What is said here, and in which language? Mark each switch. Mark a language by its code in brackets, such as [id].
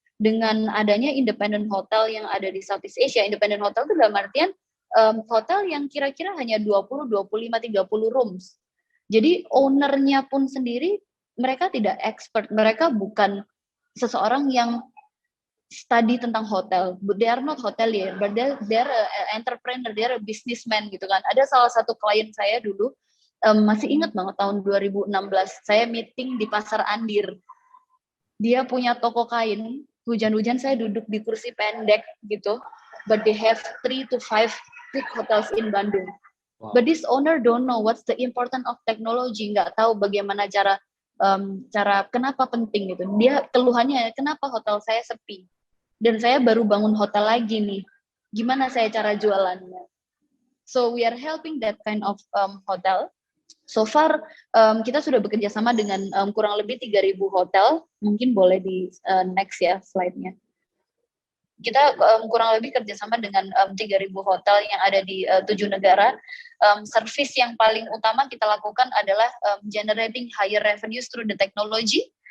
[id] Dengan adanya independent hotel yang ada di Southeast Asia, independent hotel itu dalam artian hotel yang kira-kira hanya 20, 25, 30 rooms. Jadi ownernya pun sendiri, mereka tidak expert, mereka bukan seseorang yang study tentang hotel. [en] They are not hotelier, but they're a entrepreneur, they're a businessman [id] gitu kan. Ada salah satu klien saya dulu, masih ingat banget tahun 2016, saya meeting di Pasar Andir. Dia punya toko kain, hujan-hujan saya duduk di kursi pendek gitu, [en] but they have 3 to 5 big hotels in Bandung. [id] Wow. [en] But this owner don't know what's the important of technology, [id] nggak tahu bagaimana cara kenapa penting gitu. Dia keluhannya, kenapa hotel saya sepi? Dan saya baru bangun hotel lagi nih. Gimana saya cara jualannya? [en] So we are helping that kind of hotel. So far [id] kita sudah bekerja sama dengan kurang lebih 3.000 hotel. Mungkin boleh di next ya slide-nya. Kita kurang lebih kerjasama dengan 3.000 hotel yang ada di 7 negara. Service yang paling utama kita lakukan adalah [en] generating higher revenues through the technology.